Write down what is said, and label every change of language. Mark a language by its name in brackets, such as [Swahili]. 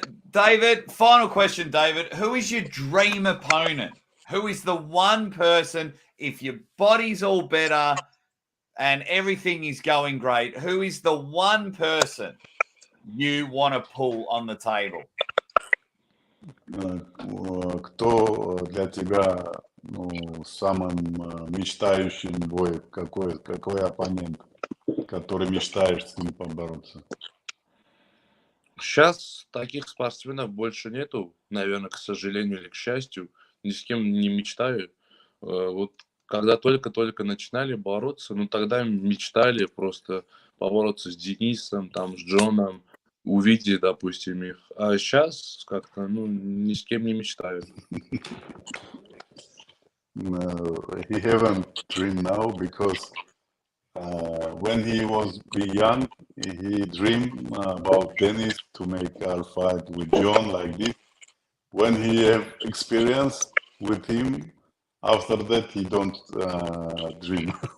[English] David, final question, David. Who is your dream opponent? Who is the one person, if your body's all better and everything is going great, who is the one person you want to pull on the table? [Russian] Кто для тебя самым мечтающим бой? Какой оппонент, который мечтаешь с ним побороться? Сейчас таких спортсменов больше нету, наверное, к сожалению или к счастью. Ни с кем не мечтаю. Вот когда только начинали бороться, тогда мечтали просто побороться с Денисом, там, с Джоном, увидеть, допустим, их. А сейчас как-то, ни с кем не мечтаю. [English] He haven't dream now because when he was young, he dreamed about Denis to make our fight with John like this. When he have experience with him, after that he don't dream.